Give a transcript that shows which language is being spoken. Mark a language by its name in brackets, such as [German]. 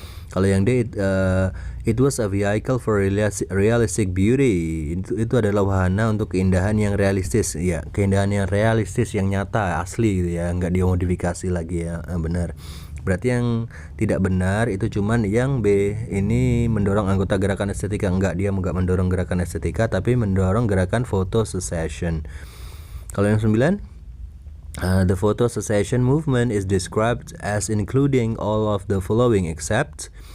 [Indonesian] Kalau yang D, [English] it was a vehicle for realistic beauty. [Indonesian] Itu adalah wahana untuk keindahan yang realistis. Ya, keindahan yang realistis, yang nyata, asli gitu ya, nggak dimodifikasi lagi ya. Benar. Berarti yang tidak benar itu cuman yang B, ini mendorong anggota gerakan estetika. Enggak, dia nggak mendorong gerakan estetika, tapi mendorong gerakan photo secession. Kalau yang 9, [English] the photo secession movement is described as including all of the following except.